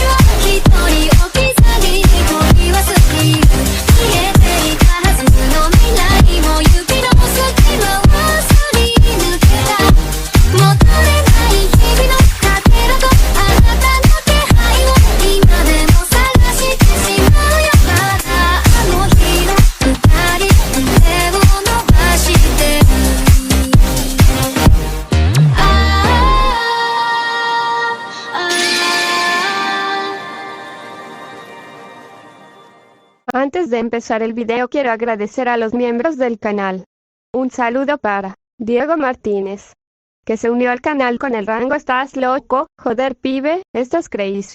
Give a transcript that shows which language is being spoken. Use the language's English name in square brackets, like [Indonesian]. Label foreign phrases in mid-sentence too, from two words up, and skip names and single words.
[Japanese] は一人置き去りに取り忘れる消えていたはずの未来も指の隙間をすり抜けた求めない日々のかけらとあなたの気配を今でも探してしまうよまだあの日の二人手を伸ばしてる [Spanish] Antes de empezar el video quiero agradecer a los miembros del canal. Un saludo para Diego Martínez, que se unió al canal con el rango "Estás loco, joder pibe, estás crazy".